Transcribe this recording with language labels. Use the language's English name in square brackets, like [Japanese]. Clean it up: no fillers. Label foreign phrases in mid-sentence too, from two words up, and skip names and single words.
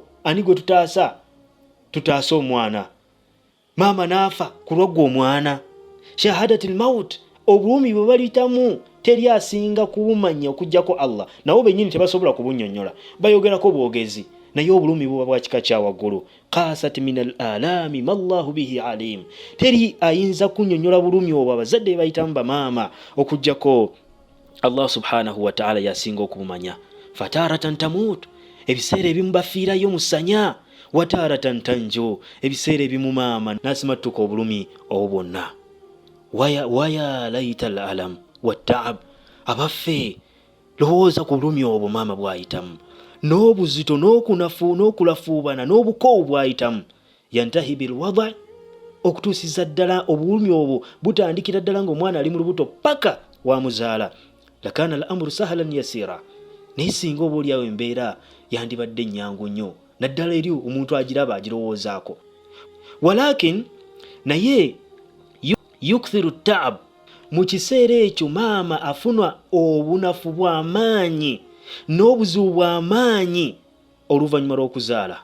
[Ganda] Ani gwe tutaasa? Tutaasa omwana. Maama n'afa ku lwaggwa omwana. [Arabic] شهادة الموت, [Ganda] obulumi bwe balitamu teri asinga kubumanya okuggyako Allah. Nabo bennyini tebasobola kubunnyonnyola, bayogerako bwogezi, naye obulumi buba bwa kika kya waggulu. [Arabic] قاست من الألم ما الله به عليم, [Ganda] teri ayinza kunnyonnyola bulumi obwo abazadde bayitamu bamaama okuggyako [Arabic] الله سبحانه وتعالى [Ganda] yasinga okubumanya. [Arabic] فتارة تموت, [Ganda] ebiseera ebimu bafiirayo musanya. [Arabic] وتارة تنجو, [Ganda] ebiseera ebimu maama n'asimattuka obulumi obwo bwonna. [Arabic] ويا ليت الألم والتعب, [Ganda] abaffe lowooza ku bulumi obwo maama bw'ayitamu, n'obuzito n'okulafuubana n'obukoowu bw'ayitamu. [Arabic] ينتهي بالولادة, [Ganda] okutuusiza ddala obulumi obwo butandikira ddala ng'omwana ali mu lubuto paka wamuzaala. [Arabic] لكان الأمر سهلا يسيرا, [Ganda] naye singa oba oliawo embeera yandibadde nnyangu nnyo, naddala eri omuntu agiraba agirowoozaako. Walakin naye [Arabic] يكثر التعب, [Ganda] mu kiseera ekyo maama afuna obunafu bw'amaanyi n'obuzibu bw'amaanyi oluvannyuma lw'okuzaala.